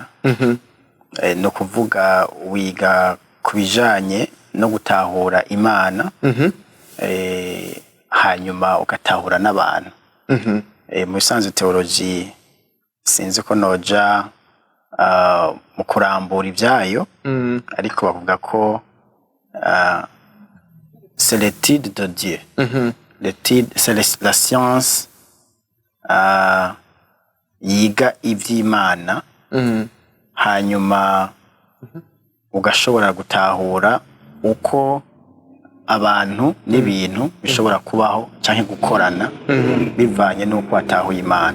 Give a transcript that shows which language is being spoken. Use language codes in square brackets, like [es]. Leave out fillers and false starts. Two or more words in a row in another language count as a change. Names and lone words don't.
[rn] No kuvuga wiga kubijanye no gutahura Imana hanyuma ugatahura n'abantu. Mu bisanzwe teology sinzi ko noja mu kurambura ivyayo ariko bavuga ko [fr] c'est l'étude de Dieu. C'est la science [rn] yiga ivy'Imana hanyuma ugashobora gutahura uko abantu n'ibintu bishobora kubaho canke gukorana bivanye nuko atahuye Imana.